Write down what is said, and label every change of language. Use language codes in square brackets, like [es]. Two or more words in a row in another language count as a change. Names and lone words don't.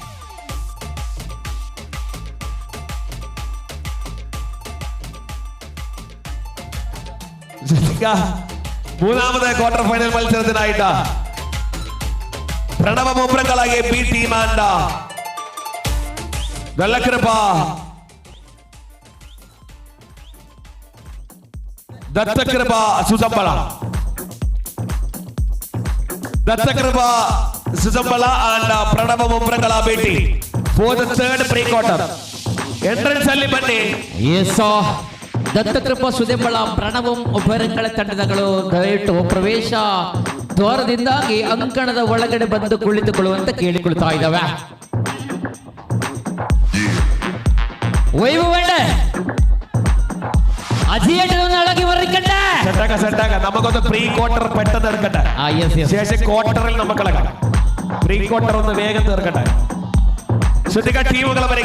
[ml] മൂന്നാമത് ക്വാർട്ടർ ഫൈനൽ മത്സരത്തിനായിട്ട് പ്രണവ മുമ്പ്രങ്ങളായ B ടീം ആൻഡ് വെള്ളക്കൃപ [en] ദത്തകൃപ സുസംബള and പ്രണവ മുമ്പ്രങ്ങള B team for the third pre-quarter. [kn] Entrance ಅಲ್ಲಿ ಬನ್ನಿ. ದತ್ತಕೃಪ ಸುದೆಂಬಳ ಪ್ರಣವಂ ಉಭಯಗಳ ತಂಡಗಳು ದಯವಿಟ್ಟು ಪ್ರವೇಶ ದ್ವಾರದಿಂದಾಗಿ ಅಂಕಣದ ಒಳಗಡೆ ಬಂದು ಕುಳಿತುಕೊಳ್ಳುವಂತ ಕೇಳಿಕೊಳ್ತಾ ಇದ್ದಾವೆ. [ml] നമുക്കൊന്ന് പ്രീ ക്വാർട്ടർ പെട്ടെന്ന് തീർക്കട്ടെ. ശേഷം ക്വാർട്ടറിൽ നമുക്ക് പ്രീ ക്വാർട്ടർ ഒന്ന് വേഗം തീർക്കട്ടെ. ശ്രദ്ധിക്കുക, ടീമുകൾ വരിക.